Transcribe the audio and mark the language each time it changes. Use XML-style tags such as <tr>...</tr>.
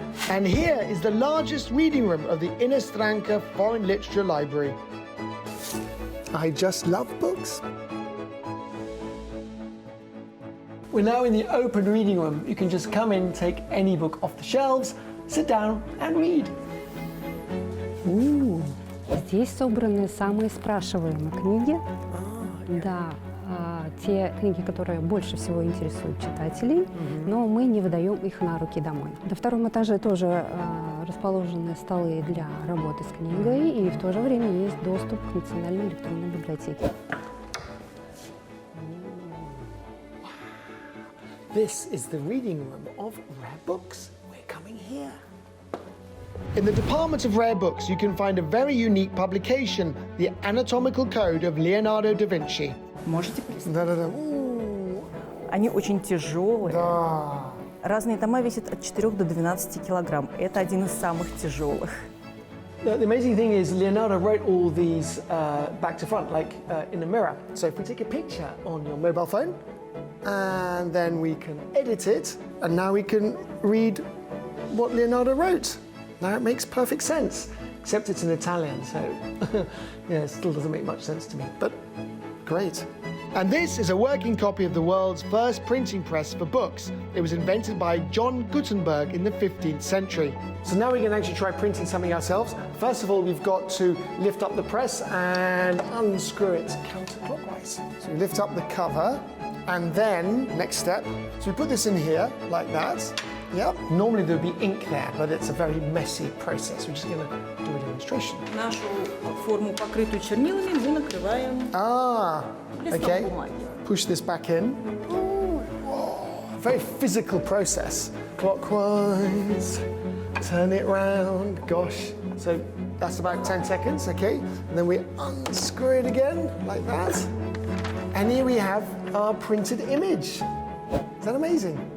<en>And here is the largest reading room of the Inostranka Foreign Literature Library. I just love books. We're now in the open reading room. You can just come in, take any book off the shelves, sit down and read. Ooh.</en> <ru>Здесь собраны самые спрашиваемые книги. Да, те книги, которые больше всего интересуют читателей, но мы не выдаем их на руки домой. На втором этаже тоже расположены столы для работы с книгой, и в то же время есть доступ к национальной электронной библиотеке.</ru> <en>This is the reading room of rare books. We're coming here. In the Department of Rare Books, you can find a very unique publication, the Anatomical Code of Leonardo da Vinci.</en> <ru>Можете представить? Да-да-да. Они очень тяжелые. Да. Разные тома весят от 4 до 12 килограмм. Это один из самых тяжелых.</ru> <en>The amazing thing is Leonardo wrote all these back to front, like in a mirror. So if we take a picture on your mobile phone, and then we can edit it, and now we can read what Leonardo wrote. Now it makes perfect sense, except it's in Italian, so yeah, it still doesn't make much sense to me, but great. And this is a working copy of the world's first printing press for books. It was invented by John Gutenberg in the 15th century. So now we can actually try printing something ourselves. First of all, we've got to lift up the press and unscrew it counterclockwise. So we lift up the cover, and then, next step, so we put this in here, like that. Yep. Normally there would be ink there, but it's a very messy process. We're just going to do a demonstration.</en> <ru>Нашу форму, покрытую чернилами, мы накрываем листом</ru> <en>Okay.</en> <ru>бумаги.</ru> <en>Push this back in. Ooh, whoa, very physical process. Clockwise, turn it round, gosh. So that's about 10 seconds, okay? And then we unscrew it again, like that. And here we have our printed image. Is that amazing?</en>